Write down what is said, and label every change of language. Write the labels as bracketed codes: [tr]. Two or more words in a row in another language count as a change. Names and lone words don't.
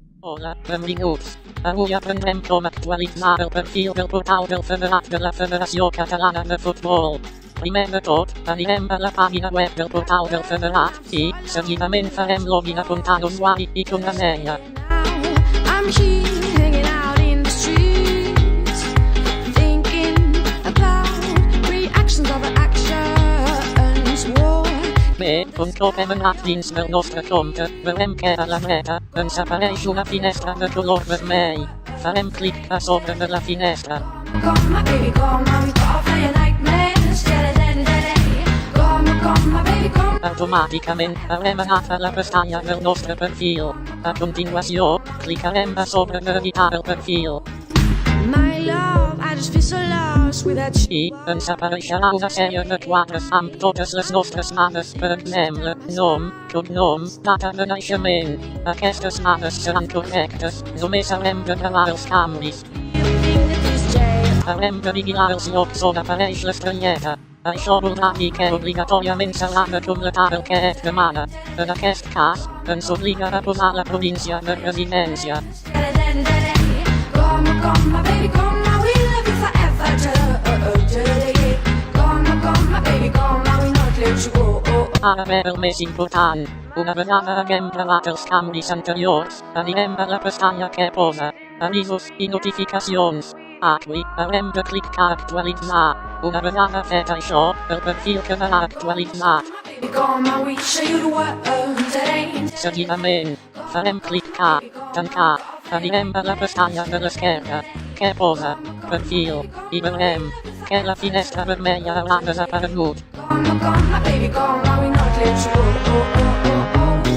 [ca] Hola, benvinguts. Avui aprendrem com actualitzar el perfil del portal del federat de la Federació Catalana de Futbol. Primer de tot, anirem a la pàgina web del portal del federat i, seguidament farem login apuntant usuari i contrasenya. [en] I'm here hanging out in the streets, thinking about reactions of the actions. Whoa. [ca] Bé, un cop hem anat dins del nostre compte, veurem que a la dreta ens apareix una finestra de color vermell. Farem clic a sobre de la finestra. [en] Come my baby, come on, we call for your nightmares. Come my baby, come. [ca] Automàticament haurem anat a la pestanya del nostre perfil. A continuació, clicarem a sobre d'editar el perfil. [en] My love, I just feel so lost without you. [ca] I ens apareixerà una sèrie de quadres amb totes les nostres dades, per exemple, nom, cognom, data de naixement. Aquestes dades seran correctes, només haurem de gravar els canvis. Haurem de vigilar els llocs on apareix l'estrelleta. Això voldrà dir que obligatòriament s'haurà de completar el que es demana. En aquest cas, ens obliga a posar la província de residència. [en] Come my baby, come now, we love you forever. Come my baby, come now, we not let you go. [ca] Ara ve el més important. Una vegada haguem gravat els canvis anteriors, anirem a la pestanya que posa avisos i notificacions. Aquí haurem de clicar a actualitzar. Una vegada fet això, el perfil quedarà actualitzat. [en] Come now, we show you the world today. [ca] Seguidament, farem clic a tancar. Anirem a la pestanya de l'esquerra, que posa perfil, i veurem que la finestra vermella haurà desaparegut. [en] Come my baby, come now, we not let you go.